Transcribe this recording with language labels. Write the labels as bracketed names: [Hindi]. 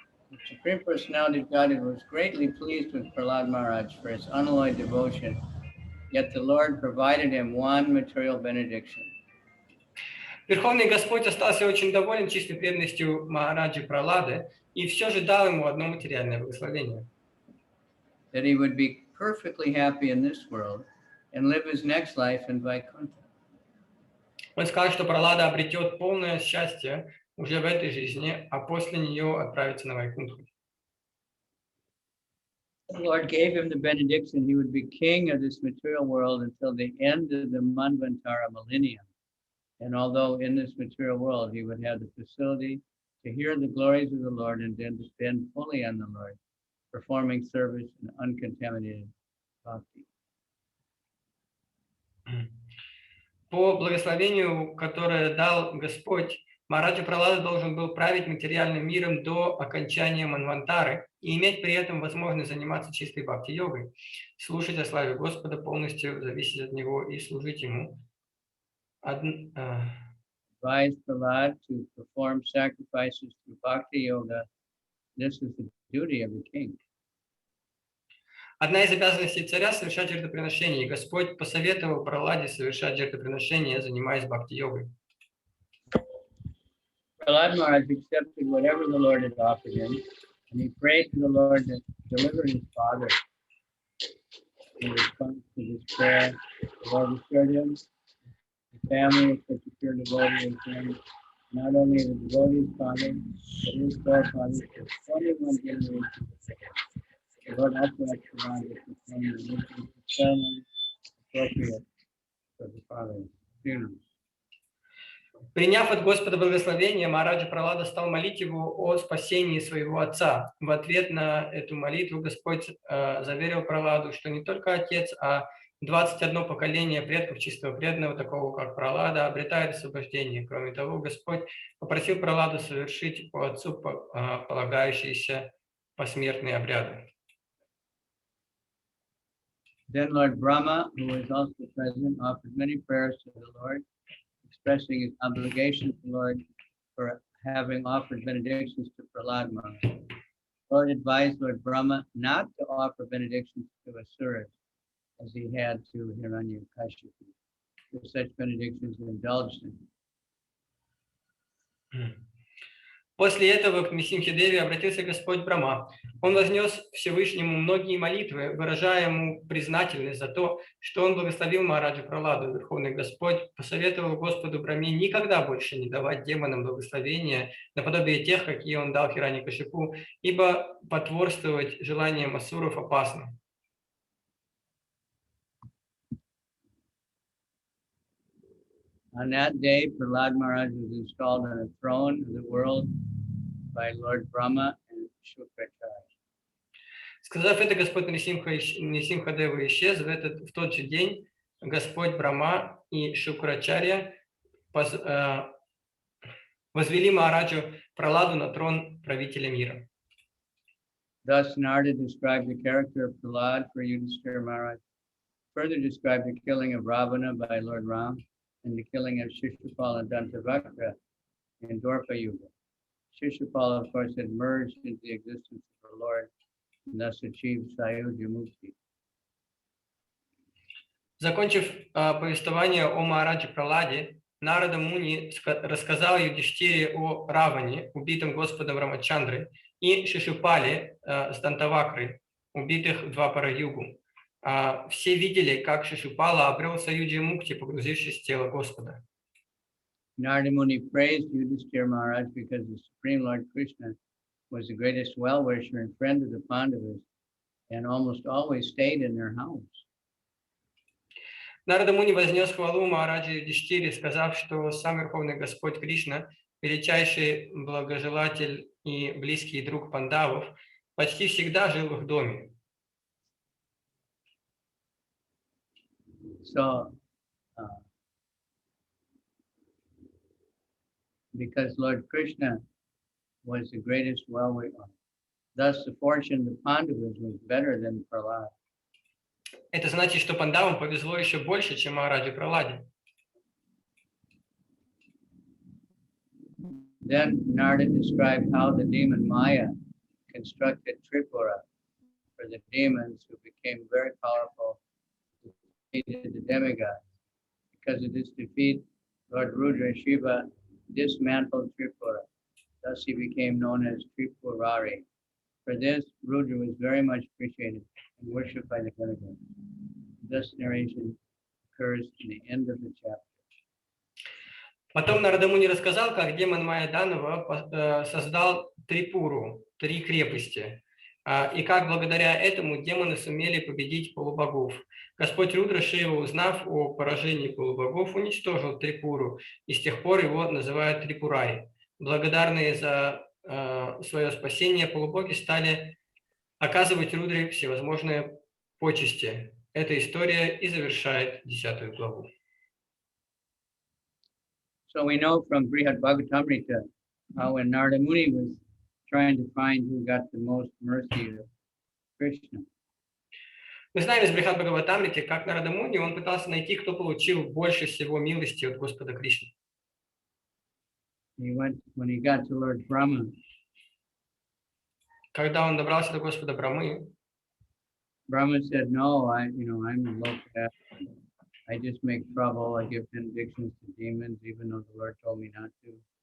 [English] The Supreme Personality of Godhead was greatly pleased with Prahlad Maharaj for his unalloyed devotion, yet the Lord provided him one material benediction. [Russian] Верховный Господь остался очень доволен чистой преданностью Махараджи Пралады и все же дал ему одно материальное благословение. [English] That he would be perfectly happy in this world and live his next life in Vaikuntha. [Russian] Он сказал, что Пралада обретет полное счастье уже в этой жизни, а после нее отправится на Вайкунтху. [English] The Lord gave him the benediction he would be king of this material world until the end of the Manvantara millennium. And although in this material world he would have the facility to hear the glories of the Lord and then depend fully on the Lord, performing service in uncontaminated bhakti. [Russian] По благословению, которое дал Господь, Махараджа Пралада должен был править материальным миром до окончания Манвантары и иметь при этом возможность заниматься чистой бхакти-йогой, слушать о славе Господа, полностью зависеть от Него и служить Ему. [English] Advised Prahlad to perform sacrifices through bhakti yoga. This is the duty of the king. [Russian] Одна из обязанностей царя – совершать жертвоприношение, и Господь посоветовал Праладе совершать жертвоприношение, занимаясь бхакти-йогой. [English] Prahlad Maharaj accepted whatever the Lord had offered him, and he prayed to the Lord to deliver his father. In response to this prayer, the Lord assured him, the family of such a pure devotee as him, not only the devotee's father, but his forefathers for 21 generations. The Lord also asked Ravana to perform the ritual ceremony appropriate for the father's funeral. [Russian] Приняв от Господа благословение, Махараджа Пралада стал молить его о спасении своего отца. В ответ на эту молитву Господь заверил Праладу, что не только отец, а 21 поколение предков чистого преданного, такого как Пралада, обретает освобождение. Кроме того, Господь попросил Праладу совершить по отцу полагающиеся посмертные обряды. [English] Then Lord Brahma, who was also present, offered many prayers to the Lord, expressing his obligation to the Lord for having offered benedictions to Prahlad Maharaj. The Lord advised Lord Brahma not to offer benedictions to Asuras, as he had to Hiranyakashipu. If such benedictions indulged him. [Russian] После этого к Нрисимхе Деве обратился Господь Брахма. Он вознес Всевышнему многие молитвы, выражая ему признательность за то, что он благословил Махараджа Праладу. Верховный Господь посоветовал Господу Брахме никогда больше не давать демонам благословения, наподобие тех, какие он дал Хираньякашипу, ибо потворствовать желаниям асуров опасно. [English] On that day, Prahlad Maharaj was installed on a throne of the world by Lord Brahma and Shukracharya. [Russian] Сказав это, Господь Нрисимха Дева исчез. В тот же день Господь Брахма и Шукрачарья возвели Махараджу Праладу на трон правителя мира. [English] Thus, Narada described the character of Prahlad for Yudhishthira Maharaj, further described the killing of Ravana by Lord Rama, and the killing of Shishupala and Dantavakra in Dwarpa Yuga. Shishupala, of course, had merged into the existence of the Lord and thus achieved Sayuja Mukti. [Russian] Закончив повествование о Махараджи Праладе, Нарада Муни рассказал Юдхиштире о Раване, убитом Господом Рамачандрой, и Шишупале с Дантавакрой, убитых в Двапара-югу. Все видели, как Шишупала обрел Саюджи Мукти, погрузившись в тело Господа. [English] Narada Muni praised Yudhishthira Maharaj because the Supreme Lord Krishna was the greatest well-wisher and friend of the Pandavas and almost always stayed in their house. [Russian] Нарада Муни вознес хвалу Махараджи Юдхиштире, сказав, что сам Верховный Господь Кришна, величайший благожелатель и близкий друг пандавов, почти всегда жил в их доме. [English] So, because Lord Krishna was the greatest well-wisher, thus the fortune of the Pandavas was better than Prahlad. [Russian] Это значит, что пандавам повезло еще больше, чем Махараджи Прахладе. [English] Then Narada described how the demon Maya constructed Tripura for the demons who became very powerful, defeated the demigods. Because of this defeat, Lord Rudra Shiva dismantled Tripura. Thus he became known as Tripurari. For this, Rudra was very much appreciated and worshipped by the demigods. This narration occurs in the end of the chapter. [Russian] Потом Нарада Муни рассказал, как демон Майя Данава создал Трипуру, 3 крепости, и как благодаря этому демоны сумели победить полубогов. Господь Рудра Шива, узнав о поражении полубогов, уничтожил Трипуру, и с тех пор его называют Трипурай. Благодарные за свое спасение полубоги стали оказывать Рудре всевозможные почести. Эта история и завершает 10 главу. [English] So we know from Brihad Bhagavatamrita how when Narada Muni was trying to find who got the most mercy of Krishna, [Russian] Мы знаем из Брихад Бхагаватамрити, как Нарада Муни, он пытался найти, кто получил больше всего милости от Господа Кришны. [English] when he got to Lord Brahma, [Russian] Когда он добрался до Господа Брамы, [English] Brahma said, "No, I'm low caste. I just make trouble. I give benedictions to demons, even though the Lord told me not to."